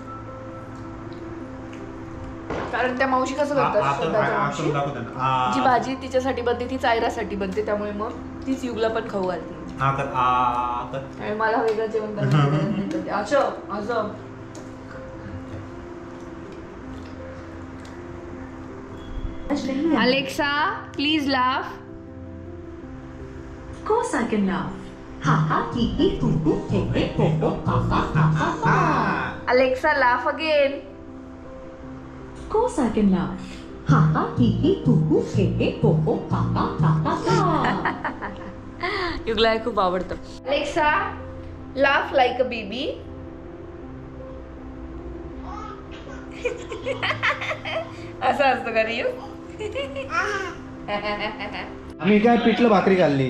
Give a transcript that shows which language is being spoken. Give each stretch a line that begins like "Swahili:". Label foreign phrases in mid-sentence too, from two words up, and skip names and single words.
Marathi: कारण त्या मावशी कसं करतात, जी भाजी तिच्यासाठी बनते ती चायरासाठी बनते, त्यामुळे मग तीच युगला पण खाऊ घालते. मला वेगळं जेवण करायचं असं
English: Alexa please laugh. Of course I can laugh. Ha ha hee hee hoo hoo hey hey ho ho ha ha ha ha ha. Alexa laugh again. Of course I can laugh. Ha ha hee hee hoo hoo hey hey ho ho ha ha ha ha ha.
Marathi: युगला हे खूप आवडतं.
English: Alexa laugh like a baby.
Marathi: असं असतं का रे यू? आम्ही काय पिठलं भाकरी खाल्ली.